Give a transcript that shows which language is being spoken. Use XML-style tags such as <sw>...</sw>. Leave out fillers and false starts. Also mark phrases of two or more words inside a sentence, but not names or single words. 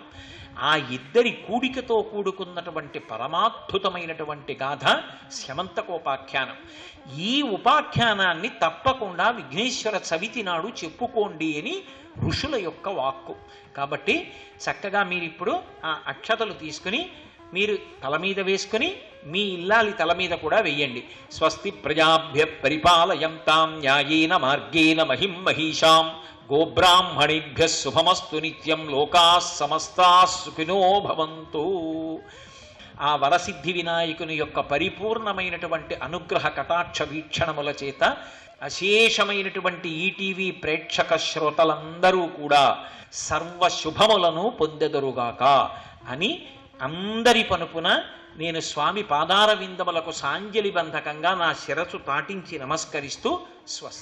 <te>ఆ 2 కూడికతో కూడుకున్నటువంటి పరమాద్భుతమైనటువంటి గాథ శమంతకోపాఖ్యానం. ఈ ఉపాఖ్యానాన్ని తప్పకుండా విఘ్నేశ్వర చవితి నాడు చెప్పుకోండి అని ఋషుల యొక్క వాక్కు. కాబట్టి చక్కగా మీరిప్పుడు ఆ అక్షతలు తీసుకుని మీరు తల మీద వేసుకుని మీ ఇల్లాలి తల మీద కూడా వెయ్యండి.</te> <sa>స్వస్తి ప్రజాభ్య పరిపాలయంతాం న్యాయేన మార్గేణ మహిం మహిషాం గోబ్రాహ్మణేభ్య శుభమస్తు నిత్యం లోకాః సమస్తాః సుఖినో భవంతు.</sa> <te>ఆ వరసిద్ధి వినాయకుని యొక్క పరిపూర్ణమైనటువంటి అనుగ్రహ కటాక్ష వీక్షణముల చేత అశేషమైనటువంటి ఈటీవీ ప్రేక్షక శ్రోతలందరూ కూడా సర్వశుభములను పొందెదరుగాక అని అందరి పనుపున నేను స్వామి పాదార విందములకు సాంజలి బంధకంగా నా శిరసు తాటించి నమస్కరిస్తూ స్వస్తి.</te>